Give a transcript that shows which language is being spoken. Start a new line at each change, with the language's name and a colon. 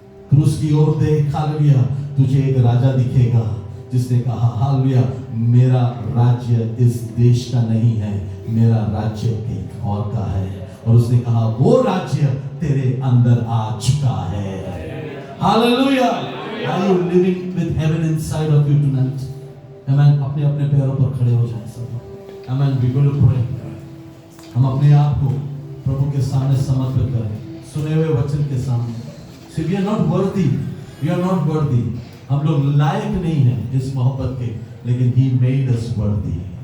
Hindi: क्रूस की ओर देख, हालेलुया। तुझे एक राजा दिखेगा जिसने कहा हालेलुया, मेरा राज्य इस देश का नहीं है, मेरा राज्य एक और का है। और उसने कहा वो राज्य तेरे अंदर आ चुका है। Hallelujah.
English: Are you living with heaven inside of you tonight? Amen.
Hindi: अपने अपने पैरों पर खड़े हो जाएं सब।
English: Amen. We going to pray.
Hindi: हम अपने आप को प्रभु के सामने समर्पित करें, सुने हुए वचन के सामने।
English: So we are not worthy. We are not worthy.
Hindi: हम लोग लायक नहीं हैं इस मोहब्बत के, लेकिन
English: He made us worthy.